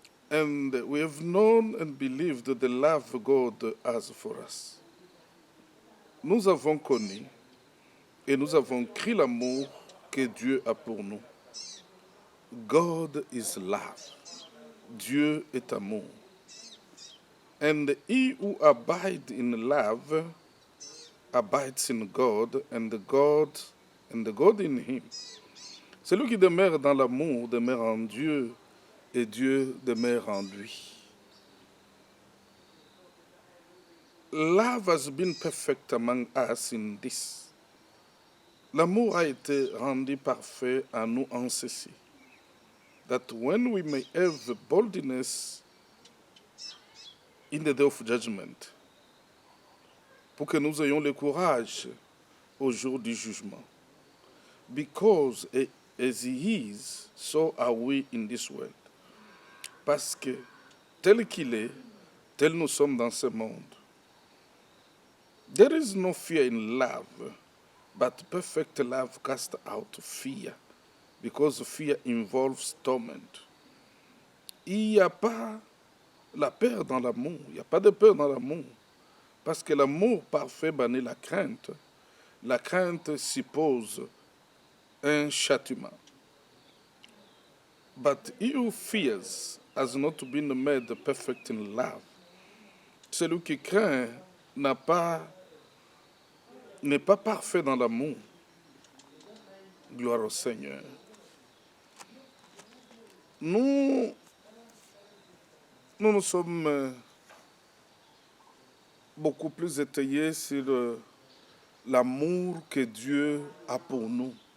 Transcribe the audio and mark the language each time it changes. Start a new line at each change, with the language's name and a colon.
English: And we have known and believed the love God has for us.
French: Nous avons connu et nous avons cru l'amour que Dieu a pour nous.
English: God is love.
French: Dieu est amour.
English: And he who abides in love abides in God, and God in him.
French: Celui qui demeure dans l'amour demeure en Dieu, et Dieu demeure en lui.
English: Love has been perfect among us in this.
French: L'amour a été rendu parfait en nous en ceci.
English: That when we may have boldness in the day of judgment,
French: pour que nous ayons le courage au jour du jugement.
English: Because as he is, so are we in this world.
French: Parce que tel qu'il est, tel nous sommes dans ce monde.
English: There is no fear in love, but perfect love casts out fear, because fear involves torment.
French: Il n'y a pas la peur dans l'amour, il n'y a pas de peur dans l'amour, parce que l'amour parfait bannit la crainte. La crainte suppose un châtiment.
English: But he who fears has not been made perfect in love.
French: Celui qui craint n'est pas parfait dans l'amour. Gloire au Seigneur. Nous sommes beaucoup plus étayés sur l'amour que Dieu a pour nous.